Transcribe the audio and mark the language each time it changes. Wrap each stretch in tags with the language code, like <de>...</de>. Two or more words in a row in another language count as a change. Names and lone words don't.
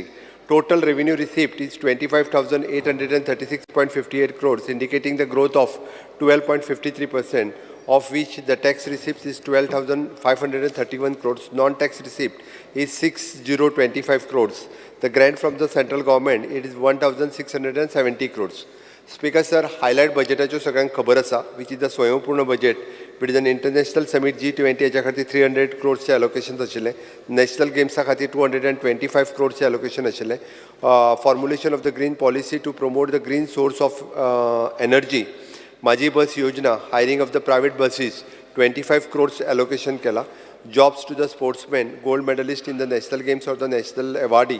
<en>Total revenue received is 25,836.58 crores, indicating the growth of 12.53%, of which the tax receipts is 12,531 crores, non-tax receipt is 6,025 crores. The grant from the central government, it is 1,670 crores. Speaker sir, highlight</en> <kok>budgetacho सगळ्यांक खबर आसा,</kok> <en>which is the स्वयंपूर्ण budget. It is an international summit G20</en> <kok>हेच्या खातीर</kok> <en>300 crores allocations आशिल्ले. National games खातीर 225 crores allocation आशिल्ले. Formulation of the green policy to promote the green source of energy. Maji bus yojana, hiring of the private buses, 25 crores allocation kela. Jobs to the sportsmen, gold medalist in the national games or the national awardee.</en>